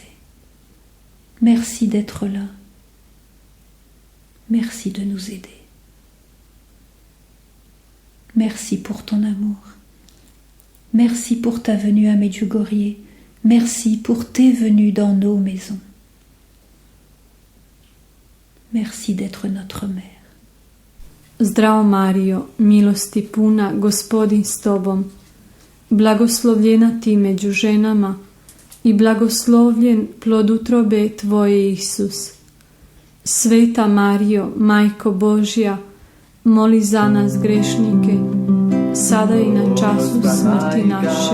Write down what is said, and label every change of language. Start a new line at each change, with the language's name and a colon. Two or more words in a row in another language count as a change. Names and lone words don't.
French: Merci d'être là. Merci de nous aider. Merci pour ton amour. Merci pour ta venue à Medjugorje. Merci pour tes venues dans nos maisons. Merci d'être notre mère.
Croatian: Zdravo Mario, milosti puna, Gospodin s tobom, blagoslovljena ti među ženama i blagoslovljen plod utrobe tvoje Isus. Sveta Marijo, Majko Božja, moli za nas grešnike, sada i na času smrti naše.